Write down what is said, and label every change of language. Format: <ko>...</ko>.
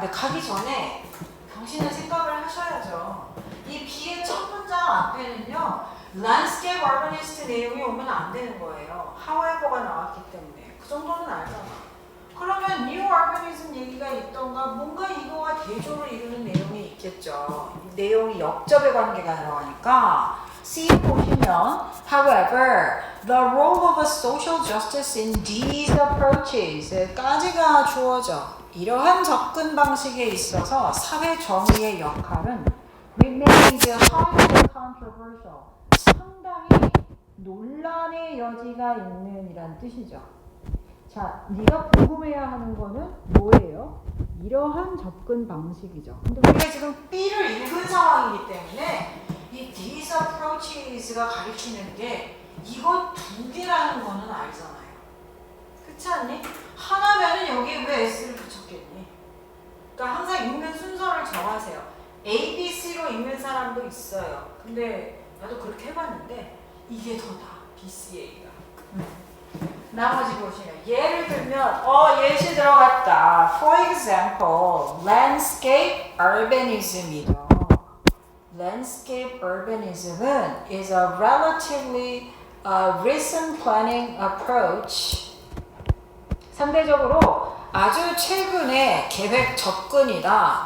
<ko>근데 가기 전에 당신은 생각을 하셔야죠. 이 B의 첫 문장 앞에는요. landscape urbanist 내용이 오면 안 되는 거예요. however가 나왔기 때문에. 그 정도는 알잖아. 그러면 new urbanism 얘기가 있던가 뭔가 이거와 대조를 이루는 내용이 있겠죠.</ko> <en>내용이 역접의 관계가 들어가니까 C 보시면 however, the role of a social justice in these approaches 까지가 주어져.</en> <ko>이러한 접근 방식에 있어서 사회 정의의 역할은 remains highly controversial. 상당히 논란의 여지가 있는 이란 뜻이죠. 자, 네가 궁금해야 하는 거는 뭐예요? 이러한 접근 방식이죠. 근데 우리가 지금 B를 읽은 상황이기 때문에 이 these approaches가 가리키는 게 이거 두 개라는 거는 알잖아요. 그렇지 않니? 하나면은 여기에 왜 S를 붙였겠니? 그러니까 항상 읽는 순서를 정하세요. A, B, C로 읽는 사람도 있어요. 근데 나도 그렇게 해봤는데 이게 더다. B, C, A가. 나머지 보시면 예를 들면 예시 들어갔다.</ko> <en>For example, landscape urbanism이죠. Landscape urbanism은 is a relatively recent planning approach.</en> <ko>상대적으로 아주 최근의 계획 접근이다.</ko>